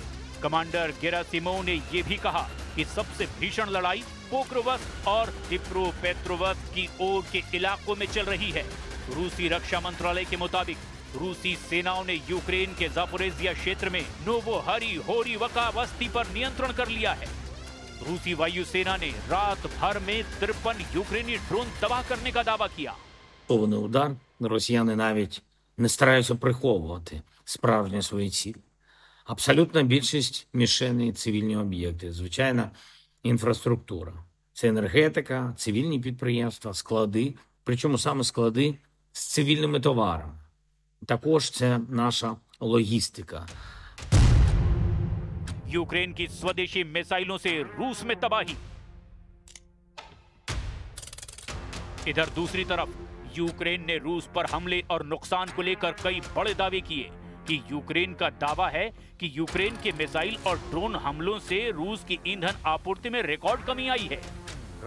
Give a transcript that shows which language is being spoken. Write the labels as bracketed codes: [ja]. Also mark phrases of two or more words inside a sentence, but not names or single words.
[hi] कमांडर गेरासिमोव ने यह भी कहा कि सबसे भीषण लड़ाई पोक्रोवस्क और डिप्रोपेट्रोवस्क की ओर के इलाकों में चल रही है। रूसी रक्षा मंत्रालय के मुताबिक रूसी सेनाओं ने यूक्रेन के जापोरेजिया क्षेत्र में नोवोहरिहोरिवका बस्ती पर नियंत्रण कर लिया है। रूसी वायुसेना ने रात भर में 53 यूक्रेनी ड्रोन तबाह करने का दावा किया। [uk] Удар росіяни навіть не стараються приховувати справжні свої цілі. Абсолютна більшість мішеней – цивільні об'єкти, звичайна інфраструктура. Це енергетика, цивільні підприємства, склади, причому саме склади з цивільними товарами. Також це наша логістика. [hi] यूक्रेन की स्वदेशी मिसाइलों से रूस में तबाही। इधर दूसरी तरफ यूक्रेन ने रूस पर हमले और नुकसान को लेकर कई बड़े दावे किए कि यूक्रेन का दावा है कि यूक्रेन के मिसाइल और ड्रोन हमलों से रूस की ईंधन आपूर्ति में रिकॉर्ड कमी आई है।